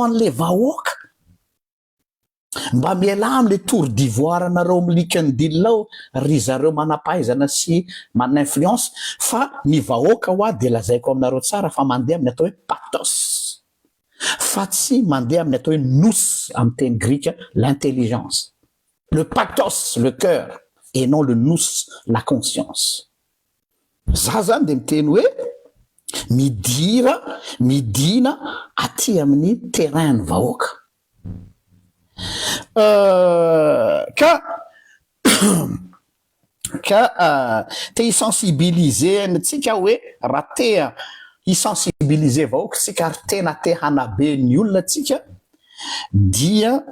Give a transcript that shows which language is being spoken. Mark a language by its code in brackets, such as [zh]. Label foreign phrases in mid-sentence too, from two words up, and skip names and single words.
[mg] an'le vahoaka mba miala am'le [fr] tour d'ivoire [mg] anareo amin'ny LinkedIn lao ry zareo manampahaizana sy mana-influence fa ny vahoaka hoa de lazaiko aminareo tsara fa mandeha amin'ny atao hoe pathos fa tsy mandeha amin'ny atao hoe nous amin'ny teny grika [fr] l'intelligence le pathos le cœur et non le nous la conscience [mg] za zany de miteny hoe midina aty amin'ny terrain ny vahoaka te hisensibiliser antsika hoe raha te hisensibiliser vahoaka tsika ary tena te hanabe ny olona tsika dia